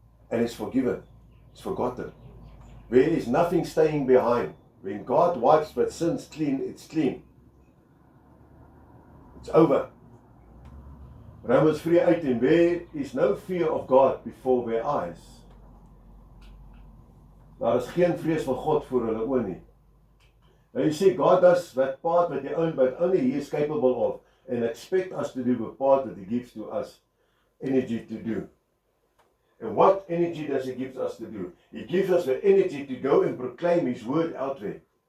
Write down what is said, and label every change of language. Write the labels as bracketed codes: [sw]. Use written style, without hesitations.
[en] And it's forgiven. It's forgotten. There is nothing staying behind. When God wipes but sins clean, it's clean. It's over. Romans 3:18, there is no fear of God before their eyes. [af] Daar is geen vrees van God voor hulle oë nie. [en] Now you see, God does that part that only He is capable of, and expect us to do the part that He gives to us energy to do. And what energy does He give us to do? He gives us the energy to go and proclaim His word out there.